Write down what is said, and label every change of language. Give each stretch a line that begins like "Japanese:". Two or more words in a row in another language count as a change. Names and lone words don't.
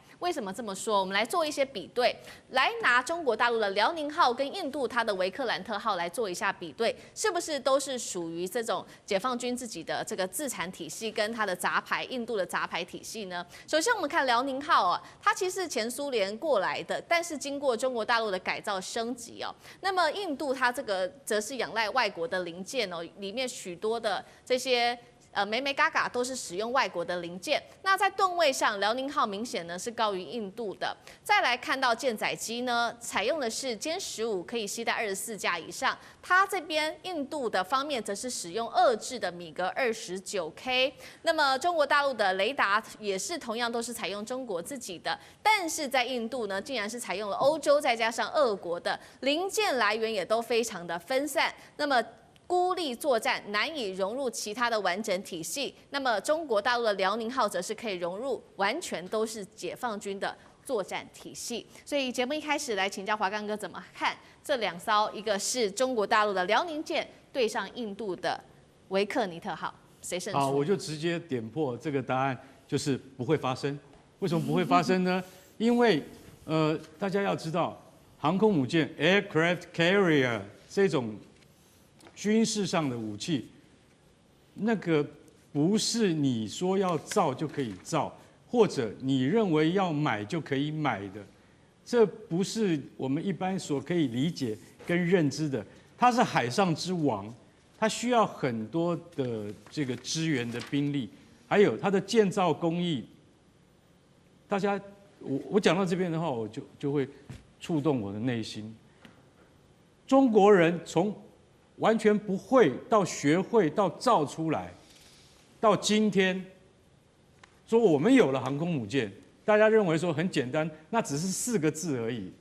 Chinese: 為什麼這麼說？我們來做一些比對，來拿中國大陸的遼寧號跟印度它的維克蘭特號來做一下比對，是不是都是屬於這種解放軍自己的這個自產體系跟它的雜牌，印度的雜牌體系呢？首先我們看遼寧號啊，它其實是前蘇聯過來的，但是經過中國大陸的改造升級哦。那麼印度它這個則是仰賴外國的零件哦，裡面許多的這些眉眉嘎嘎都是使用外國的零件。那在噸位上，遼寧號明顯呢是高於印度的。再來看到艦載機呢，採用的是殲15，可以攜帶24架以上。它這邊印度的方面則是使用2制的米格29K。那麼中國大陸的雷達也是同樣都是採用中國自己的，但是在印度呢，竟然是採用了歐洲再加上俄國的，零件來源也都非常的分散。那麼孤立作戰，難以融入其他的完整體系。那麼中國大陸的遼寧號則是可以融入，完全都是解放軍的作戰體系。所以節目一開始來請教華淦哥怎麼看這2艘，一個是中國大陸的遼寧艦對上印度的維克尼特號，誰勝出？好，我就直接點破這個答案，就是不會發生。為什麼不會發生呢？因為大家要知道，航空母艦
English: （aircraft carrier）
Chinese: 這種軍事上的武器，那個不是你說要造就可以造，或者你認為要買就可以買的，這不是我們一般所可以理解跟認知的。它是海上之王，它需要很多的這個支援的兵力，還有它的建造工藝。大家，我講到這邊的話，我就會觸動我的內心。中國人從完全不會到學會到造出來，到今天說我們有了航空母艦，大家認為說很簡單，那只是4個字而已。